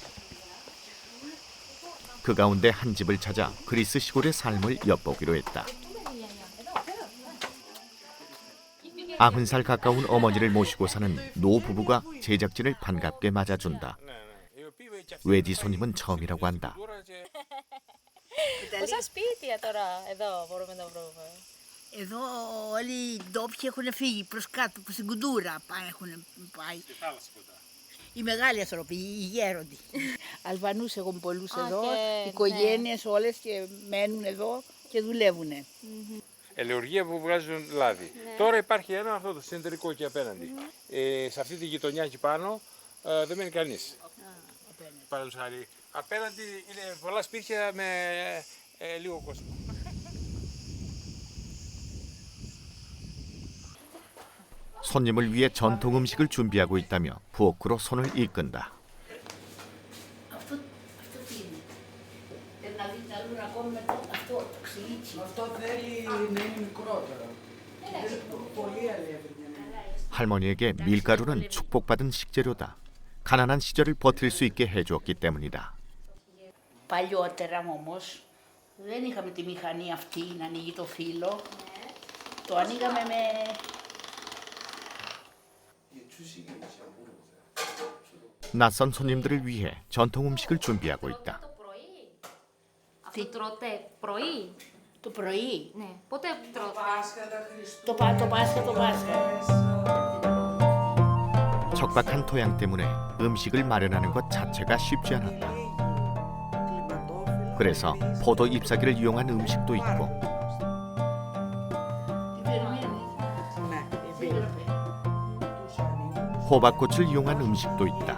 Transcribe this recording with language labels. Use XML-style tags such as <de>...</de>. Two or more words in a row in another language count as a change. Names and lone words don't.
<ko>그 가운데 한 집을 찾아 그리스 시골의 삶을 엿보기로 했다. 90살 가까운 어머니를 모시고 사는 노 부부가 제작진을 반갑게 맞아준다. 외지 손님은 처음이라고 한다.</ko> <el>Πόσα σπίτια τώρα εδώ μπορούμε να βρούμε? Εδώ όλοι οι ντόπιοι έχουν φύγει προς κάτω, προς την Κουντούρα έχουν πάει. Στη θάλασσα κοντά. Οι μεγάλοι άνθρωποι, οι γέροντοι. Αλβανούς έχουν πολλούς εδώ, και, οικογένειες όλες και μένουν εδώ και δουλεύουν. Ελεουργία που βγάζουν λάδι. Τώρα υπάρχει ένα αυτό το συνεταιρικό εκεί απέναντι. Σε αυτή τη γειτονιά εκεί πάνω δεν μένει κανείς. παραδείγματος χάρη. Απέναντι είναι πολλά σπίτια με λίγο κόσμο.</el> <ko>손님을 위해 전통 음식을 준비하고 있다며 부엌으로 손을 이끈다.</ko> <el>Αυτό τι είναι. Να δείτε αλλού ακόμα με αυτό το ξυλίτσι. Αυτό θέλει να είναι μικρότερο. Πολύ αλεύρι.</el> <ko>할머니에게 밀가루는 축복받은 식재료다. 가난한 시절을 버틸 수 있게 해주었기 때문이다.</ko> <el>Παλιότερα όμως δεν είχαμε τη μηχανή αυτή να ανοίγει το φύλλο. Το ανοίγαμε με...</el> <ko>낯선 손님들을 위해 전통 음식을 준비하고 있다.</ko> <el>Αυτό τρώτε πρωί. Το πρωί. Ναι. Πότε τρώτε. Το Πάσχα, το Πάσχα.</el> <ko>척박한 토양 때문에 음식을 마련하는 것 자체가 쉽지 않았다. 그래서 포도 잎사귀를 이용한 음식도 있고 호박꽃을 이용한 음식도 있다.</ko>